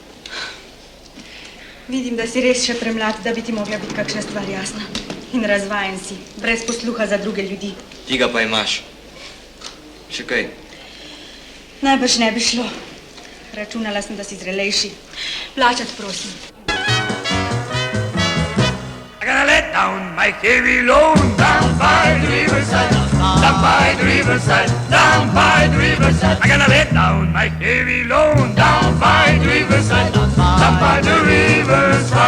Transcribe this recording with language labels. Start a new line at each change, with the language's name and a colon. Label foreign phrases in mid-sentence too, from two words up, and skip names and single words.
Slovenian: Vidim, da si res še premlad, da bi ti mogla biti kakšna stvar jasna. In razvajen si, brez posluha za druge ljudi. Ti ga pa imaš. Še kaj? Najbrž ne bi šlo. Računala sem, da si zrelejši. Plačati, prosim.
English: I gotta let down my heavy load down by the riverside, down by the riverside, down by the riverside. I gotta let down my heavy load down by the riverside, down by the riverside.